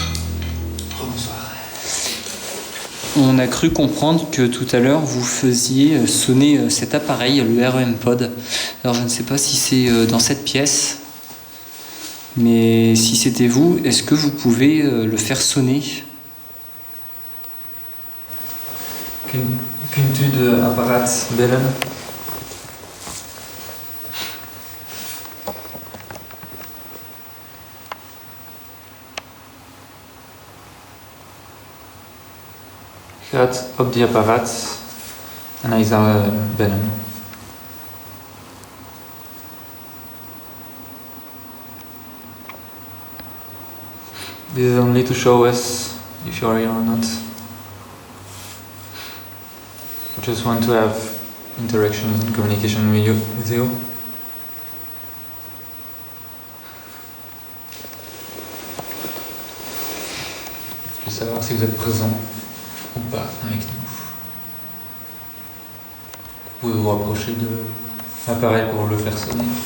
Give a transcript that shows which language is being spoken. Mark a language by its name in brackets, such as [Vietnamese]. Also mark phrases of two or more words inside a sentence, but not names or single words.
[French] On a cru comprendre que tout à l'heure vous faisiez sonner cet appareil, le REM Pod. Alors je ne sais pas si c'est dans cette pièce, mais si c'était vous, est-ce que vous pouvez le faire sonner? [Dutch] Kunt u de apparaat bellen? Gaat op die apparaat en hij zal bellen. [English] This is only to show us if you are here or not. We just want to have interactions and communication with you. [French] Je veux savoir si vous êtes présent ou pas avec nous. Vous pouvez vous rapprocher de l'appareil pour le faire sonner.